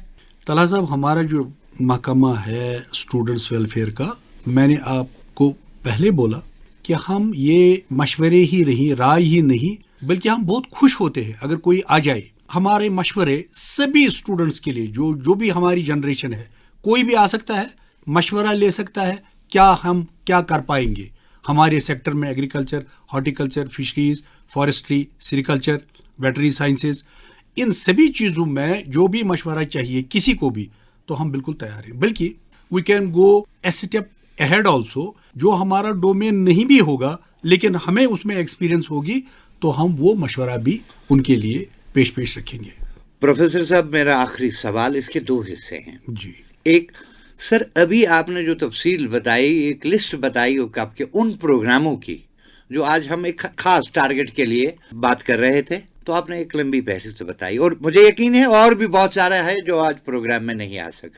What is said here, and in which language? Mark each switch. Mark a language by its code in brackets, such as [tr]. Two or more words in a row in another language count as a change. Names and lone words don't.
[ur] طلحہ صاحب ہمارا جو محکمہ ہے [en] students welfare [ur] کا میں نے آپ کو پہلے بولا کہ ہم یہ مشورے ہی نہیں رائے ہی نہیں بلکہ ہم بہت خوش ہوتے ہیں اگر کوئی آ جائے. ہمارے مشورے سبھی اسٹوڈنٹس کے لیے جو بھی ہماری جنریشن ہے کوئی بھی آ سکتا ہے مشورہ لے سکتا ہے کیا ہم کیا کر پائیں گے ہمارے سیکٹر میں [en] agriculture horticulture fisheries forestry sericulture veterinary sciences [ur] ان سبھی چیزوں میں جو بھی مشورہ چاہیے کسی کو بھی تو ہم بالکل تیار ہیں. بلکہ [en] we can go a step ahead also [ur] جو ہمارا ڈومین نہیں بھی ہوگا لیکن ہمیں اس میں ایکسپیرئنس ہوگی تو ہم وہ مشورہ بھی ان کے لیے پیش رکھیں گے. پروفیسر صاحب میرا آخری سوال اس کے دو حصے ہیں. جی ایک سر ابھی آپ نے جو تفصیل بتائی ایک لسٹ بتائی آپ کے ان پروگراموں کی جو آج ہم ایک خاص ٹارگٹ کے لیے بات کر رہے تھے تو آپ نے ایک لمبی فہرست بتائی اور مجھے یقین ہے اور بھی بہت سارا ہے جو آج پروگرام میں نہیں آ سکا.